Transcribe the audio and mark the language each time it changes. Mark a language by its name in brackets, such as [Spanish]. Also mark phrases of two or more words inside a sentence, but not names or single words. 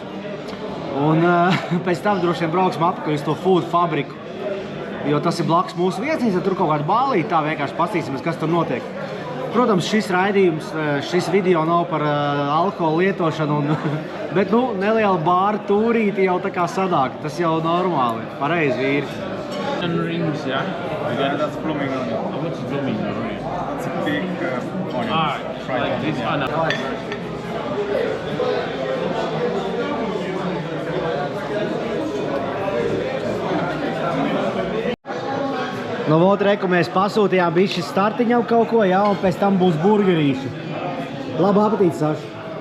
[Latvian] Un pēc tam droši vien brauksim apakaļ uz to food fabriku, jo tas ir blakus mūsu viesnīca, tur kaut kāda bālīte, tā vienkārši pastīsimies, kas tur notiek. Protams, šis raidījums, šis video nav par alkoholu lietošanu, bet nu, neliela bāra tūrīti jau tā kā sadāk, tas jau normāli, pareizi vīri. [English] Rings, yeah? Yeah, that's blooming onion. How much is blooming onion? It's a big onion. Fried onion. This one. [Latvian] Nu, vot, reku, mēs pasūtījām bišķi startiņam kaut ko, jā, un pēc tam būs burgerīši. Labu apetīti, Saša!